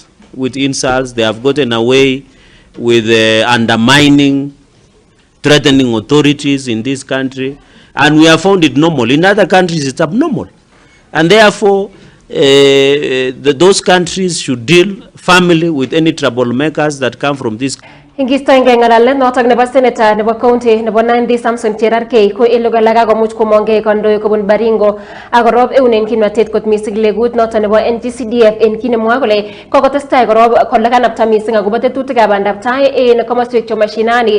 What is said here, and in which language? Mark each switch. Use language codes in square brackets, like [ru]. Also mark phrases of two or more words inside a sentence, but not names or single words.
[en] They have gotten away with undermining, threatening authorities in this country. And we have found it normal. In other countries, it's abnormal. And therefore, those countries should deal firmly with any troublemakers that come from this. [kln] Ingistoenge ngalalet notok nebo senator nebo county nebo Nandi Samson Cherargei ko ilugalaga komuch komonge kondoi kobun Baringo akorob eunen kimnatet kot mising legut notok nebo NGCDF en kinemwa kole kokotestai korob kole kanapta mising akobo tetutikab bandaptai en komoswek chebo mashinani